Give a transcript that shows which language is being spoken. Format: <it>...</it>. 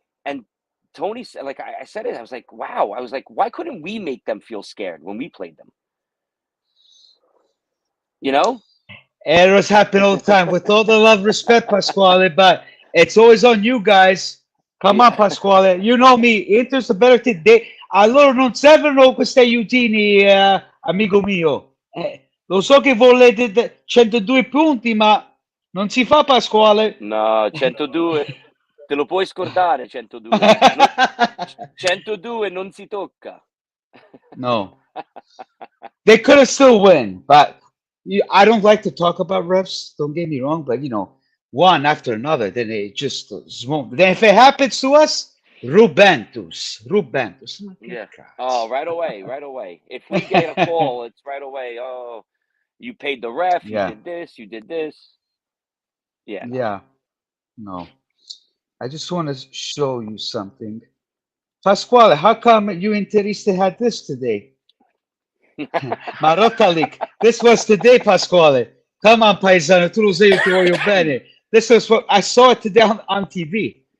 <en>and Tony said, like I said it, I was like, wow, I was like, why couldn't we make them feel scared when we played them? You know? Errors happen all the time. With all the love, respect, Pasquale, but it's always on you guys. Come on, Yeah. Pasquale. You know me. Inter's a better team.</en> <it>A loro non servono questi aiutini, amico mio. Lo so che volete 102 punti, ma non si fa, Pasquale. No, 102, te lo puoi scordare 102. 102 non si tocca. No.</it> <en>They could have still win, but I don't like to talk about refs. Don't get me wrong, but one after another, then it just won't. Then if it happens to us, Rubentus.</en> <it>Ma che</it> <en>Yeah. Oh,</en> <it>cazzo.</it> <en>right away, right away. If we get a call, it's right away. Oh, you paid the ref, you Yeah, did this, you did this. Yeah, no. yeah, no. I just want to show you something. Pasquale, how come you Interista had this today? Marotta League. This was today, Pasquale. Come on,</en> <it>paesano, tu lo sai, io ti voglio bene.</it> <en>This was what I saw it today on TV.</en>